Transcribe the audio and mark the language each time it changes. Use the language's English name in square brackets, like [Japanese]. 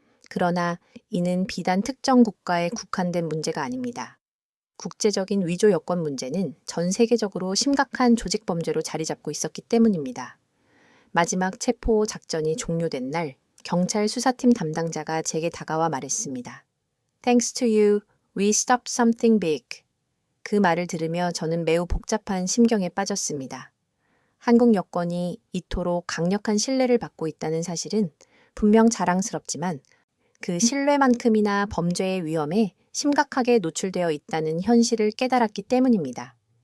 [Korean] 그러나 이는 비단 특정 국가에 국한된 문제가 아닙니다. 국제적인 위조 여권 문제는 전 세계적으로 심각한 조직 범죄로 자리 잡고 있었기 때문입니다. 마지막 체포 작전이 종료된 날, 경찰 수사팀 담당자가 제게 다가와 말했습니다. [English] Thanks to you, we stopped something big. [Korean] 그 말을 들으며 저는 매우 복잡한 심경에 빠졌습니다. 한국 여권이 이토록 강력한 신뢰를 받고 있다는 사실은 분명 자랑스럽지만 그 신뢰만큼이나 범죄의 위험에 심각하게 노출되어 있다는 현실을 깨달았기 때문입니다.